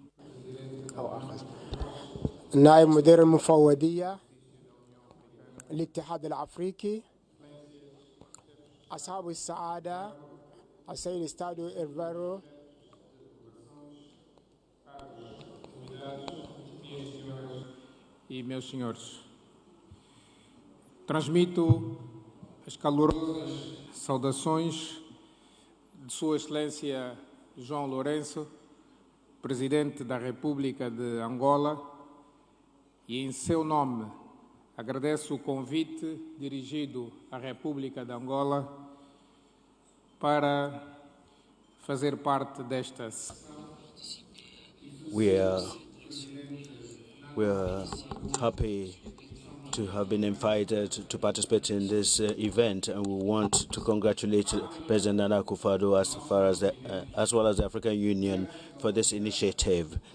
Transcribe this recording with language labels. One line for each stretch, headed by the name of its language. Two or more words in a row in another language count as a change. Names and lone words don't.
Arabic: نائب مدير المفوضية الاتحاد الأفريقي، أصحاب السعادة السيد استادو إيرفارو،
Portuguese: e meus senhores, transmito as calorosas saudações de Sua Excelência João Lourenço, Presidente da República de Angola, e, em seu nome, agradeço o convite dirigido à República de Angola para fazer parte desta sessão.
English: We are happy to have been invited to participate in this event, and we want to congratulate President Nana Akufo-Addo as well as the African Union for this initiative.